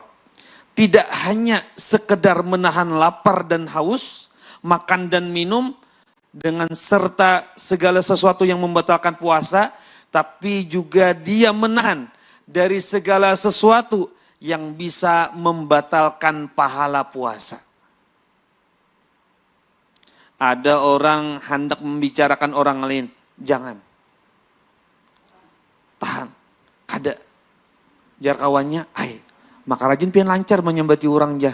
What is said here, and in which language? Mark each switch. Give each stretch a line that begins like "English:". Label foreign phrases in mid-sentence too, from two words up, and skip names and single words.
Indonesian: Tidak hanya sekedar menahan lapar dan haus, makan dan minum, dengan serta segala sesuatu yang membatalkan puasa, tapi juga dia menahan dari segala sesuatu yang bisa membatalkan pahala puasa. Ada orang hendak membicarakan orang lain, jangan.
Banjar: Tahan, kada. Jar kawannya, maka rajin pian lancar menyambati orang jah.